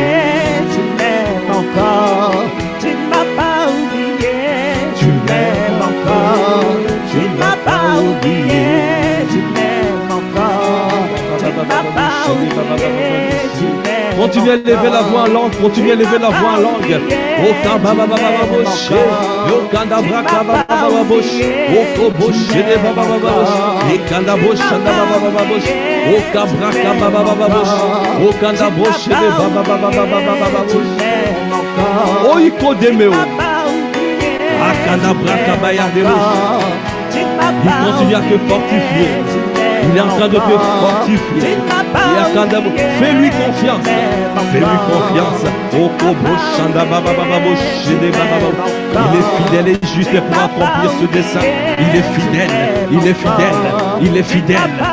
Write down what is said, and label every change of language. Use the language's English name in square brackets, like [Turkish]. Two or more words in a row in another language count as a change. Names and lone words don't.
[French] Tu m'aimes encore. Tu m'as pas oublié. Tu m'aimes encore. Tu m'as pas oublié. Tu m'aimes encore. Tu m'as pas oublié. Tu m'aimes. Continue à lever la voix en langue, continue à lever la voix en langue. Oh, Kabababababosh, oh, Kandabrakababababosh, oh, Kobosh, et Kandabosh, Kandababababosh, oh, Kabrakababababosh, oh, Kandabosh, et Babababababosh, oh, Ikodemeo, ah, Kandabrakabayaderosh. Il continue à te fortifier. Il est en train de te fortifier. Fais-lui confiance. Fais-lui confiance. Il est fidèle et juste pour accomplir ce dessein. Il est fidèle. Il est fidèle. Il est fidèle.